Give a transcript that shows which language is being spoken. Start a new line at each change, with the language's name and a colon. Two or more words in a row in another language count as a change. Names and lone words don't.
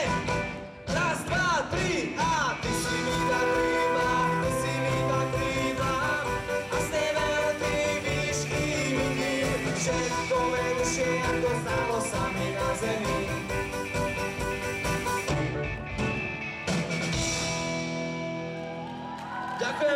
Slovak: Raz, dva, tri a ty si mi dá krídla, ty si mi dá krídla, a z tej veľkej výšky vidím všetko menšie, ako zdalo sa mi na zemi. Ďakujem.
Japanese: ありがとうございます。
Slovak: Ďakujem veľmi pekne. 「